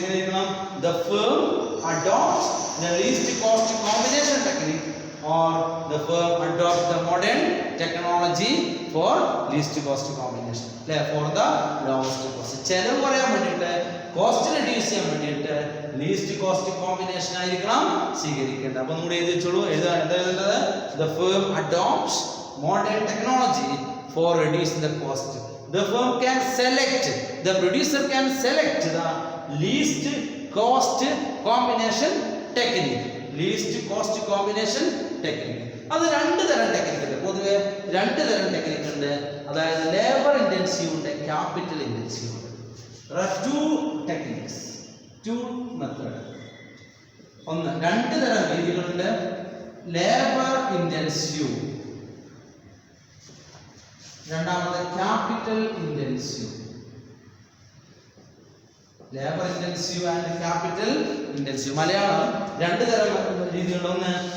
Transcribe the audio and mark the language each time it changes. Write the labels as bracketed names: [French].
[Malayalam] എങ്ങനെയായിരിക്കണം? [English] The firm adopts the least cost combination technique or the firm adopt the modern technology for least cost combination, for the lowest cost. [Malayalam] ചെലവ് കുറയാൻ വേണ്ടിയിട്ട്, cost reduce ചെയ്യാൻ വേണ്ടിയിട്ട് least cost combination ആയിരിക്കണം സ്വീകരിക്കേണ്ടത്. അപ്പോൾ നമ്മൾ എഴുതി വെച്ചോളൂ. എഴുതേണ്ടത് [English] the firm adopts modern technology for reducing the cost. The firm can select, the producer can select the least cost combination technique. Least cost combination technique. [Malayalam] അത് 2 തരം ടെക്നിക് ഉണ്ട്. പൊതുവെ 2 തരം ടെക്നിക് ഉണ്ട്. അതായത് labour intensive technique capital intensive ഉണ്ട്. [English] There are two techniques, two methods. [Malayalam] രണ്ട് തരം രീതികളുണ്ട്. [English] Labour intensive, രണ്ടാമത് capital intensive. Labour intensive and capital intensive. [Malayalam] Malayalam രണ്ട് തരം രീതികളുണ്ട്.